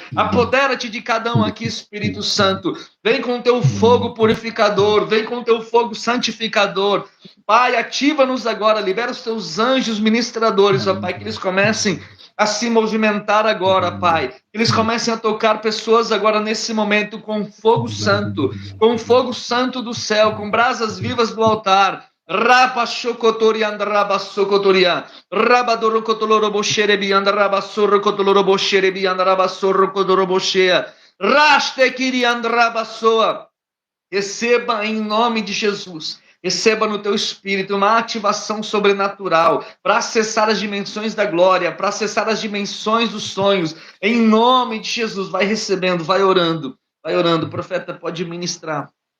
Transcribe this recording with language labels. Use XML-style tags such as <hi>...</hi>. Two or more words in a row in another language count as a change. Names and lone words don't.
<pt>Apodera-te de cada um aqui, Espírito Santo. Vem com o Teu fogo purificador, vem com o Teu fogo santificador. Pai, ativa-nos agora, libera os teus anjos ministradores, ó Pai, que eles comecem a se movimentar agora, Pai. Que eles comecem a tocar pessoas agora nesse momento com fogo santo do céu, com brasas vivas do altar. Raba chocotorianda, raba socotoria, raba dorocotoloroboxerebianda, raba sorrocotoloroboxerebianda, raba sorrocotoloroboxea, raste quirianda, raba soa. Receba em nome de Jesus. Receba no teu espírito uma ativação sobrenatural para acessar as dimensões da glória, para acessar as dimensões dos sonhos. Em nome de Jesus, vai recebendo, vai orando. Vai orando. O profeta pode ministrar.</pt>